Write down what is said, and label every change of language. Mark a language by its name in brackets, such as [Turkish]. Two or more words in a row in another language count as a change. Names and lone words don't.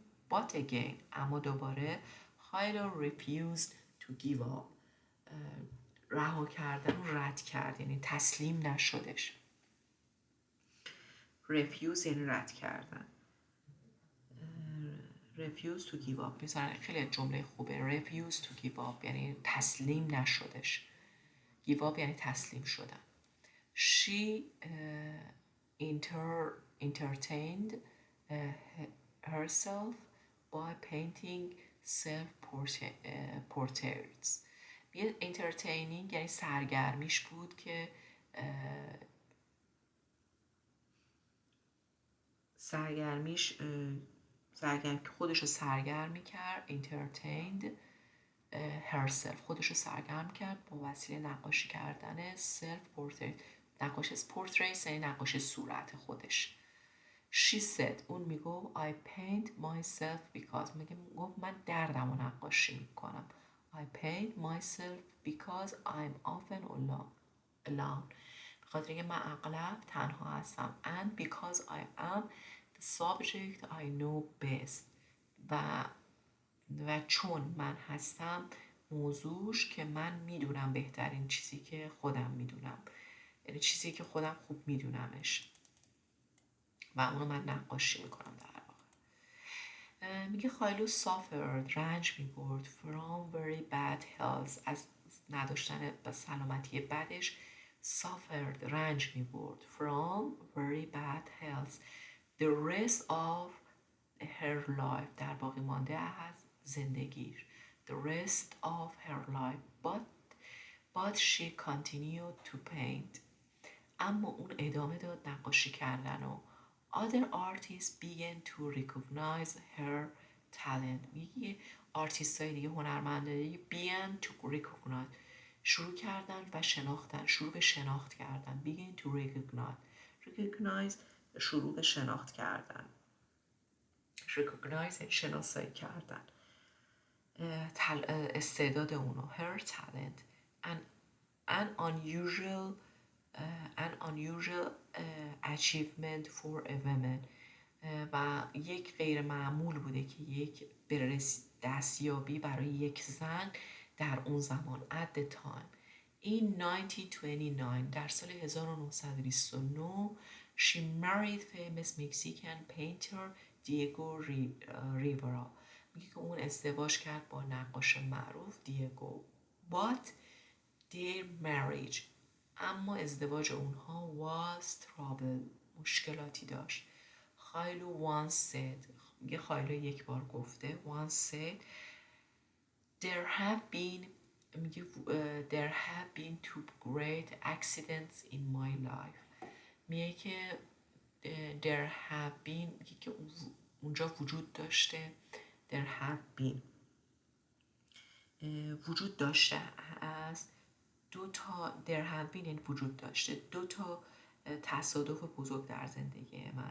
[English] But again [Persian] اما دوباره خایلو [English] refused to give up [Persian] رها کردن و رد کرد یعنی تسلیم نشدش. refuse یعنی رد کردن. [English] refuse to give up [Persian] مثلا خیلی جمله خوبه. [English] refuse to give up [Persian] یعنی تسلیم نشدش. [English] give up [Persian] یعنی تسلیم شدن. [English] she entertained herself by painting self-portraits. [Persian] یه entertaining یعنی سرگرمیش بود که خودش رو سرگرم کرد. [English] entertained herself [Persian] خودش رو سرگرم کرد با وسیله نقاشی کردن [English] self portrait. [Persian] نقاشی portrait یعنی نقاشی صورت خودش. [English] she said [Persian] اون میگفت [English] I paint myself because [Persian] میگفت من دردم رو نقاشی میکنم. [English] I paint myself because I'm often alone [Persian] به خاطر اینکه من اغلب تنها هستم. [English] and because I am the subject I know best [Persian] و چون من هستم موضوعش که من میدونم بهترین چیزی که خودم میدونم یعنی چیزی که خودم خوب میدونمش و اونو من نقاشی میکنم. در واقع میگه خایلو suffered رنج میبرد [English] from very bad health [Persian] از نداشتن سلامتی بدش. [English] suffered [Persian] رنج میبرد [English] from very bad health the rest of her life [Persian] در باقی مانده از زندگیش. [English] the rest of her life but she continued to paint [Persian] اما اون ادامه داد نقاشی کردن و [English] other artists began to recognize her talent. [Persian] میگه آرتیست های دیگه هنرمندایی [English] began to recognize [Persian] شروع کردن و شناختن شروع به شناخت کردن. [English] began to recognize [Persian] شروع به شناخت کردن. recognize شناسایی کردن استعداد اونو. [English] her talent and an unusual achievement for a woman. [Persian] و یک غیر معمول بوده که یک دستیابی برای یک زن در اون زمان. [English] at the time in 1929 [Persian] در سال 1929 [English] she married famous Mexican painter Diego Rivera. [Persian] میگه که اون ازدواج کرد با نقاش معروف دیگو. [English] but their marriage [Persian] اما ازدواج اونها [English] was trouble [Persian] مشکلاتی داشت. [English] خایلو once said [Persian] میگه خایلو یک بار گفته [English] once said میگه there have been two great accidents in my life. [Persian] میگه که [English] there have been [Persian] میگه که اونجا وجود داشته [English] there have been [Persian] وجود داشته است دو تا [English] there have been [Persian] این وجود داشته دو تا تصادف بزرگ در زندگی من.